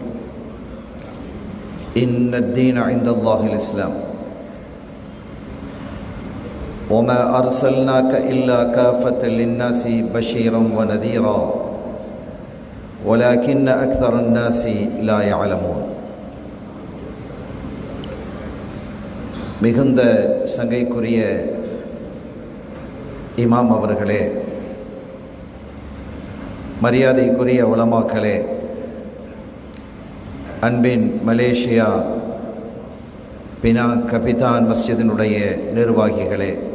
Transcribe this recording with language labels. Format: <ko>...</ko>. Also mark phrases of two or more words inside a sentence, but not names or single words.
<ar>إن الدين عند الله الإسلام وما أرسلناك إلا كافة للناس بشيرا ونذيرا ولكن أكثر الناس لا يعلمون.</ar> <ta>மிகுந்த சங்கைக்குரிய இமாம் அவர்களே, மரியாதைக்குரிய உலமாக்களே, அன்பின் மலேசியா பினாங் கபிதான் மஸ்ஜிதினுடைய நிர்வாகிகளே,</ta>